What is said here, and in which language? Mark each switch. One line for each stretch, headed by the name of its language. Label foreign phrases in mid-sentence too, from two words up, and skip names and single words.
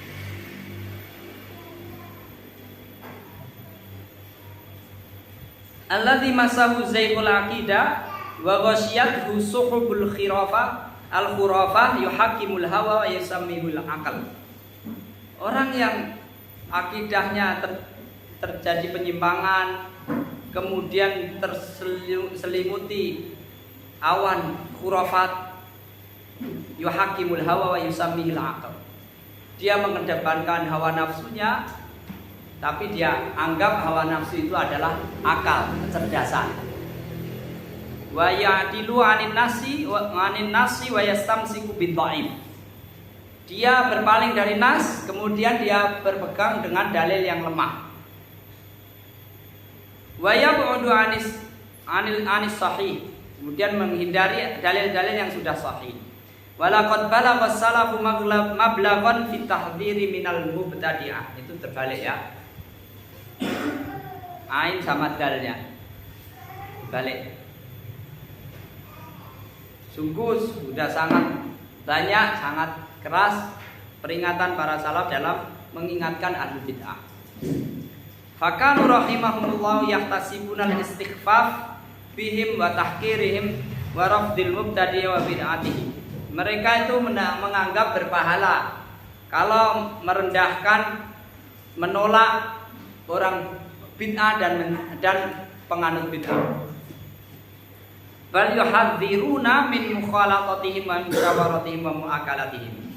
Arabic: الذي مسه زيغ العقيدة وغشيته سحب الخرافة الخرافة يحكم الهوى ويسميه العقل.
Indonesian: Orang yang akidahnya terjadi penyimpangan, kemudian terselimuti awan khurafat,
Arabic: يحكم الهوى ويسميه العقل.
Indonesian: Dia mengedepankan hawa nafsunya, tapi dia anggap hawa nafsu itu adalah akal, kecerdasan.
Arabic: ويعدل عن النص ويستمسك بالضعيف.
Indonesian: Dia berpaling dari nas, kemudian dia berpegang dengan dalil yang lemah.
Arabic: ويبعد عن الصحيح.
Indonesian: Kemudian menghindari dalil-dalil yang sudah sahih.
Arabic: ولقد بالغ السلف مبلغا في التحذير من المبتدعة.
Indonesian: Itu terbalik ya. Ain sama dalnya balik. Sungguh sudah sangat banyak, sangat keras peringatan para salaf dalam mengingatkan ahli bid'ah.
Arabic: فكانوا رحمهم الله يحتسبون الاستخفاف بهم وتحقيرهم ورفض المبتدع وبدعته.
Indonesian: Mereka itu menganggap berpahala kalau merendahkan, menolak orang bid'ah dan penganut bid'ah.
Arabic: بل يحذرون من مخالطتهم ومشاورتهم ومؤاكلتهم.